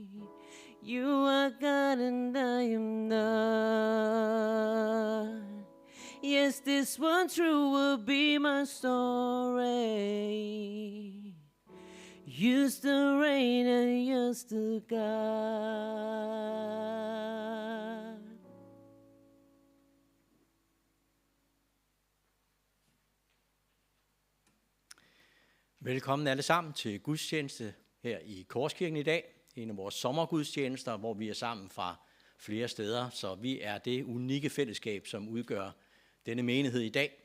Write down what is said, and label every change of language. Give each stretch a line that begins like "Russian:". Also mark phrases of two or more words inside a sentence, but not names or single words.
English: You are God and I am not. Yes, this one true will be my story. You still reign and you're still God.
Danish: Velkommen alle sammen til gudstjeneste her i Korskirken i dag. En af vores sommergudstjenester, hvor vi er sammen fra flere steder. Så vi er det unikke fællesskab, som udgør denne menighed i dag.